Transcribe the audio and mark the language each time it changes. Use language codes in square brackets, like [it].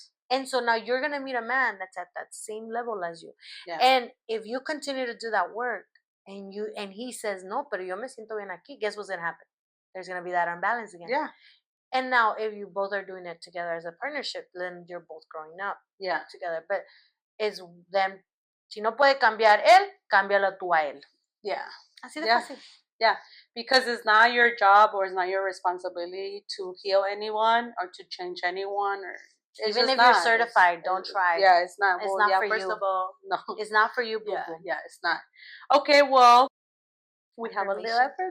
[en] And so now you're gonna meet a man that's at that same level as you. Yeah. And if you continue to do that work, and he says, no, [es] pero yo me siento bien aquí, [en] guess what's gonna happen? There's gonna be that unbalance again. Yeah. And now if you both are doing it together as a partnership, then you're both growing up. Yeah. Together. But it's them. [es] Si no puede cambiar él, cámbialo tú a él. [en] Yeah. [es] Así de fácil. [en] Yeah, because it's not your job, or it's not your responsibility to heal anyone or to change anyone, or even if you're certified, don't try. Yeah, it's not. It's not for first you. Of all, no, it's not for you. Yeah, it's not. Okay, well, we have a little affirmation.